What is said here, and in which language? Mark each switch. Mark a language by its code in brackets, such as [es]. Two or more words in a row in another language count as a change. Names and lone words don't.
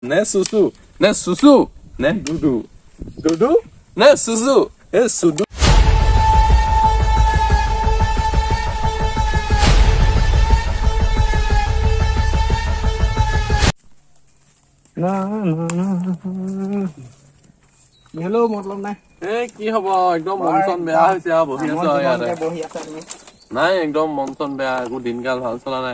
[as] Ne susu. Ne susu. Ne dudu. Dudu. Ne susu. Sudu. Hello মতলব নাই কি হব একদম মন চন বেয়া হৈছে আৰু বহি আছো ইয়াতে নাই একদম মন চন বেয়া একো দিনকাল ভাল চলা নাই